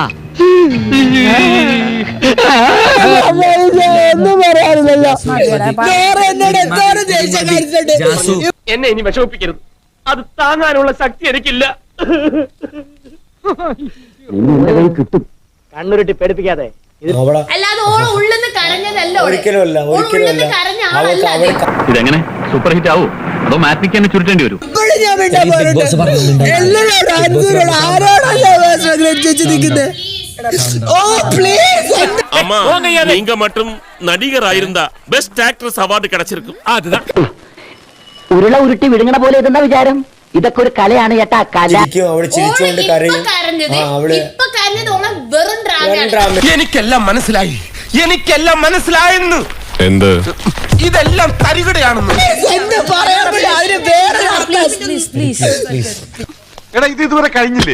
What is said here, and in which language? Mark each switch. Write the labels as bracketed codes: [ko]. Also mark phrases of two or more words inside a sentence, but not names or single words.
[ml] എന്നെ ഇനി വിഷമിപ്പിക്കരുത്, അത് താങ്ങാനുള്ള ശക്തി എനിക്കില്ല. കിട്ടും, കണ്ണുരുട്ടി പേടിപ്പിക്കാതെ. അല്ലാതെ ഓള് ഉള്ളിന്ന് കരഞ്ഞതല്ല. ഒരിക്കലുമല്ല. ഇതെങ്ങനെ [en] super hit [ml] ആവൂ, അതോ മാറ്റിക്കാൻ ചുരുട്ടേണ്ടി വരും? [ta] நீங்க மட்டும் நடிகர் ஆயிருந்தா [en] best actress award [ta] கிடைச்சிருக்கும். அதுதான் [ml] ഉരുള ഉരുട്ടി വിഴുങ്ങണ പോലെ ഇതെന്താ വിചാരം? ഇതൊക്കെ ഒരു കലയാണ് ചേട്ടാ, കല. എനിക്കെല്ലാം മനസ്സിലായി, എനിക്കെല്ലാം മനസ്സിലായെന്ന്. എന്ത്? ഇതെല്ലാം തരികടയാണെന്ന്. എടാ, ഇത് ഇതുവരെ കഴിഞ്ഞില്ലേ?